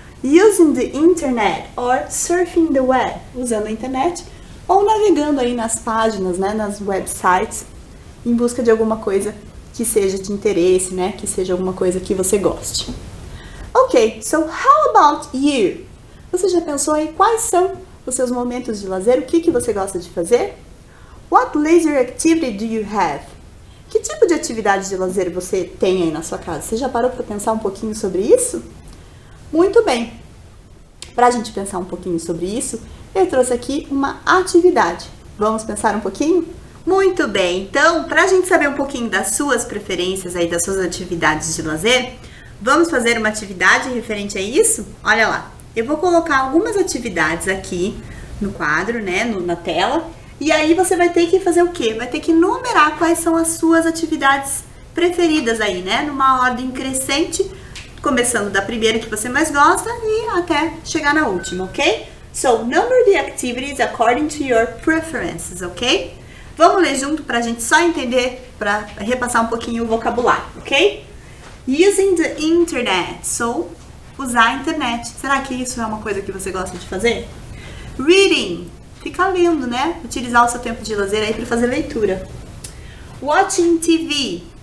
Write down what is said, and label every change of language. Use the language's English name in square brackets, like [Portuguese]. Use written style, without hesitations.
[English] Using the internet or surfing the web, [Portuguese] usando a internet ou navegando aí nas páginas, né, nas websites, em busca de alguma coisa que seja de interesse, né, que seja alguma coisa que você goste. [English] Ok, so how about you? [Portuguese] Você já pensou aí quais são os seus momentos de lazer? O que você gosta de fazer? [English] What leisure activity do you have? [Portuguese] Que tipo de atividade de lazer você tem aí na sua casa? Você já parou para pensar um pouquinho sobre isso? Muito bem. Para a gente pensar um pouquinho sobre isso, eu trouxe aqui uma atividade. Vamos pensar um pouquinho? Muito bem. Então, para a gente saber um pouquinho das suas preferências aí, das suas atividades de lazer, vamos fazer uma atividade referente a isso? Olha lá. Eu vou colocar algumas atividades aqui no quadro, né, na tela, E aí você vai ter que fazer o quê? Vai ter que numerar quais são as suas atividades preferidas aí, né? Numa ordem crescente, começando da primeira que você mais gosta e até chegar na última, ok? [English] So, number the activities according to your preferences, ok? [Portuguese] Vamos ler junto pra gente só entender, pra repassar um pouquinho o vocabulário, ok? [English] Using the internet. So, [Portuguese] usar a internet. Será que isso é uma coisa que você gosta de fazer? Reading. Ficar lendo, né? Utilizar o seu tempo de lazer aí para fazer leitura. Watching TV.